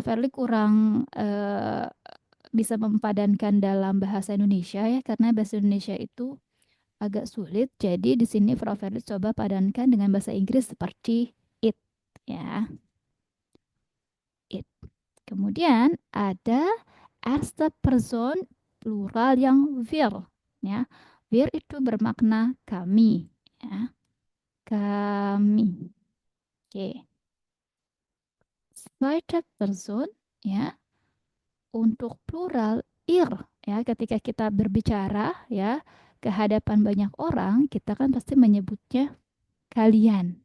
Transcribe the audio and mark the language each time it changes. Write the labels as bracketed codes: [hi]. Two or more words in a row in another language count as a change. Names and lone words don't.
[id] Verli kurang bisa mempadankan dalam bahasa Indonesia ya, karena bahasa Indonesia itu agak sulit. Jadi di sini Prof. Verli coba padankan dengan bahasa Inggris seperti it ya. Kemudian ada [de] erste Person plural [id] yang wir, ya. Wir itu bermakna kami, ya. Kami. Oke. [de] Zweite Person, [id] ya. Untuk plural ihr, ya. Ketika kita berbicara, ya, ke hadapan banyak orang, kita kan pasti menyebutnya kalian.